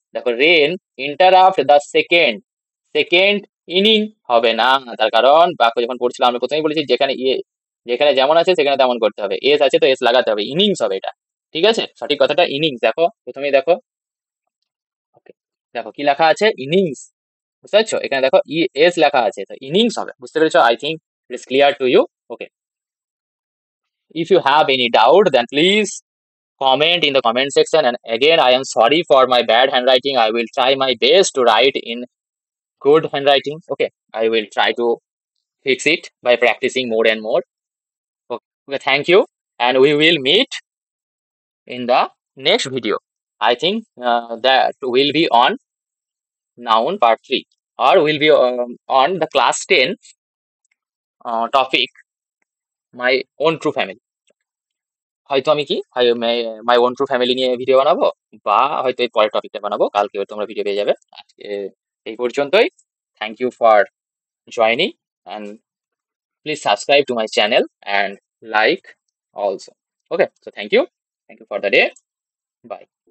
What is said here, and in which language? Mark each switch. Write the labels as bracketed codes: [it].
[bn] দেখো [en] rain interrupt the second, [bn] second inning হবে না, তার কারণ বাক্য যখন পড়ছিলাম আমি প্রথমেই বলেছি যেখানে যেখানে যেমন আছে সেখানে তেমন করতে হবে, এস আছে তো এস লাগাতে হবে, ইনিংস হবে এটা, ঠিক আছে? সঠিক কথাটা ইনিংস। দেখো প্রথমেই দেখো, ওকে, দেখো কি লেখা আছে, ইনিংস, বুঝতে পারছো? এখানে দেখো এস লেখা আছে, তো ইনিংস হবে, বুঝতে পেরেছো? [en] I think it is clear to you. Okay, if you have any doubt then please comment in the comment section, and again I am sorry for my bad handwriting. I will try my best to write in good handwriting. Okay, I will try to fix it by practicing more and more. Okay, okay, thank you, and we will meet in the next video. I think that will be on noun part 3, or will be on the class 10 topic my own true family. [bn] হয়তো আমি কি my own true family নিয়ে video বানাবো, বা হয়তো এর পরের টপিকটা বানাবো, কালকে তোমরা ভিডিও পেয়ে যাবে। আজকে এই পর্যন্তই। [en] Thank you for joining, and please subscribe to my channel and like also. Okay, so thank you for the day, bye.